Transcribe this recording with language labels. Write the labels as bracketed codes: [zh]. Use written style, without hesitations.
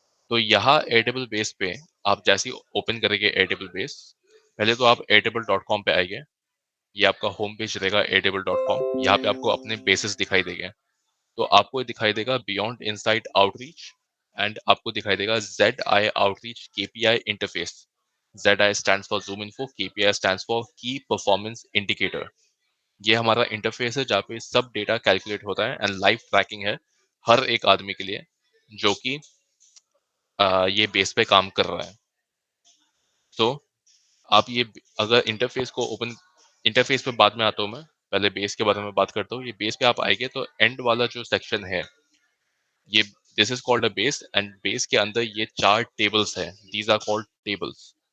[hi] तो यहाँ Airtable base पे आप जैसे ही ओपन करेंगे एयरटेबल बेस, पहले तो आप airtable.com पे आएंगे। ये आपका होम पेज रहेगा airtable.com। यहाँ पे आपको अपने बेसिस दिखाई देंगे। तो आपको दिखाई देगा बियॉन्ड इनसाइट आउटरीच, एंड आपको दिखाई देगा ZI outreach KPI interface. [en] ZI stands for Zoom Info, KPI stands for key performance indicator. [hi] ये हमारा इंटरफेस है जहाँ पे सब डेटा कैलकुलेट होता है एंड लाइव ट्रैकिंग है हर एक आदमी के लिए जो कि ये बेस पे काम कर रहा है। तो आप ये अगर इंटरफेस को ओपन, इंटरफेस पे बाद में आता हूँ मैं, पहले बेस के बारे में बात करता हूँ। ये बेस पे आप आएंगे तो एंड वाला जो सेक्शन है, ये [en] this is called a base, [hi] and base के अंदर ये 4 टेबल्स है, [en] These are called tables.